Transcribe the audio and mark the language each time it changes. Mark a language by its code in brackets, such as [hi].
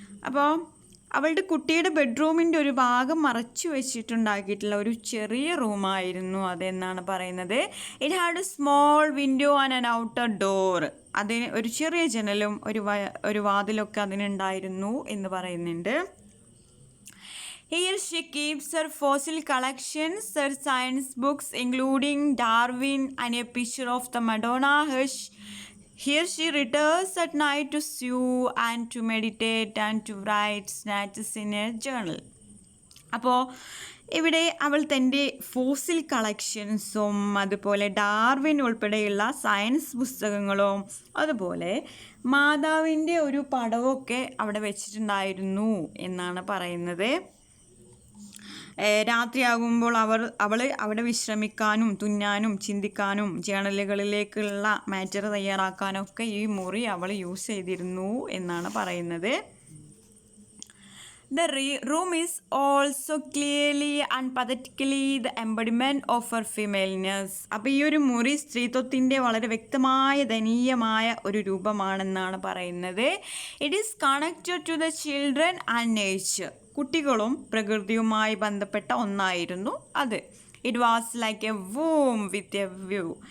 [ml] അപ്പോൾ അവളുടെ കുട്ടിയുടെ ബെഡ്റൂമിൻ്റെ ഒരു ഭാഗം മറച്ചു വെച്ചിട്ടുണ്ടാക്കിയിട്ടുള്ള ഒരു ചെറിയ റൂമായിരുന്നു അതെന്നാണ് പറയുന്നത്. [en] It had a small window and an outer door. [ml] അതിന് ഒരു ചെറിയ ജനലും ഒരു വാതിലൊക്കെ അതിനുണ്ടായിരുന്നു എന്ന് പറയുന്നുണ്ട്. [en] Here she keeps her fossil collections, her science books including Darwin and a picture of the Madonna. Here she returns at night to sew and to meditate and to write snatches in a journal. [ml] അപ്പോൾ ഇവിടെ അവൾ തൻ്റെ fossil കളക്ഷൻസും അതുപോലെ Darwin ഉൾപ്പെടെയുള്ള science പുസ്തകങ്ങളും അതുപോലെ മാതാവിൻ്റെ ഒരു പടമൊക്കെ അവിടെ വെച്ചിട്ടുണ്ടായിരുന്നു എന്നാണ് പറയുന്നത്. രാത്രിയാകുമ്പോൾ അവൾ അവിടെ വിശ്രമിക്കാനും തുന്നാനും ചിന്തിക്കാനും ജേണലുകളിലേക്കുള്ള മാറ്റർ തയ്യാറാക്കാനൊക്കെ ഈ മുറി അവൾ യൂസ് ചെയ്തിരുന്നു എന്നാണ് പറയുന്നത്. [en] The room is also clearly and pathetically the embodiment of her femaleness. [ml] അപ്പോൾ ഈ ഒരു മുറി സ്ത്രീത്വത്തിൻ്റെ വളരെ വ്യക്തമായ ദയനീയമായ ഒരു രൂപമാണെന്നാണ് പറയുന്നത്. [en] It is connected to the children and nature. [ml] കുട്ടികളും പ്രകൃതിയുമായി ബന്ധപ്പെട്ട ഒന്നായിരുന്നു അത്. [en] It was like a womb with a view.